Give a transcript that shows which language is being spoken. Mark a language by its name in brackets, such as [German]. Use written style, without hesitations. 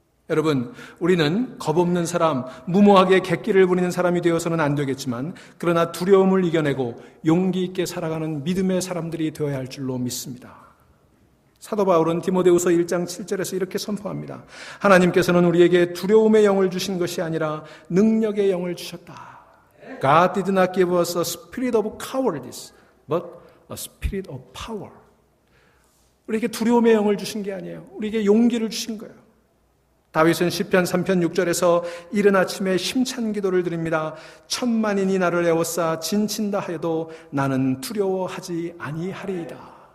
[Korean] 여러분, 우리는 겁없는 사람, 무모하게 객기를 부리는 사람이 되어서는 안 되겠지만 그러나 두려움을 이겨내고 용기 있게 살아가는 믿음의 사람들이 되어야 할 줄로 믿습니다. 사도 바울은 디모데후서 1장 7절에서 이렇게 선포합니다. 하나님께서는 우리에게 두려움의 영을 주신 것이 아니라 능력의 영을 주셨다. [English] God did not give us a spirit of cowardice, but a spirit of power. [Korean] 우리에게 두려움의 영을 주신 게 아니에요. 우리에게 용기를 주신 거예요. 다윗은 시편 3편 6절에서 이른 아침에 힘찬 기도를 드립니다. 천만인이 나를 에워싸 진친다 하여도 나는 두려워하지 아니하리이다.